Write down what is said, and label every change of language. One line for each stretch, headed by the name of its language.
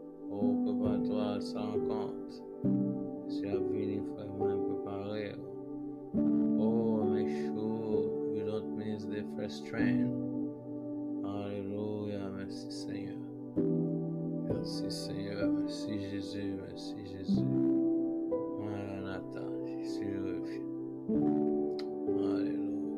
French: Oh, prépare-toi à sa rencontre. Je suis venu vraiment préparer.
English: Oh, make sure you don't miss the first train.
French: Alléluia, merci Seigneur. Merci Seigneur, merci Jésus, merci Jésus. Maranatha, Jésus revient. Alléluia.